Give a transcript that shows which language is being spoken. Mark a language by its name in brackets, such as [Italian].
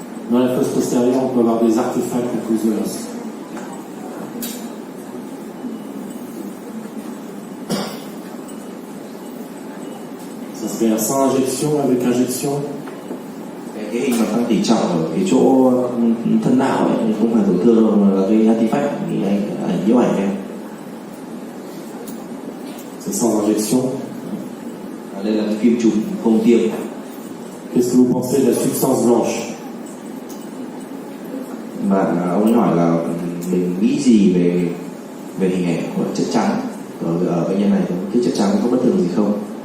[French] Dans la fosse postérieure, on peut avoir des artefacts à cause de l'os. Ça se fait sans injection, avec injection. [Vietnamese] Cái hình mà tăng tỉ trọng ở cái chỗ thân não ấy không phải tổn thương đâu, mà là cái artifact thì anh nhiễu ảnh em. [French] C'est sans injection. [Vietnamese] Đây là cái phim chụp không tiêm. [French] Qu'est-ce que vous pensez de la substance blanche? [Vietnamese] Bạn ông ấy hỏi là mình nghĩ gì về hình ảnh của chất trắng ở bệnh nhân này, cái chất trắng có bất thường gì không?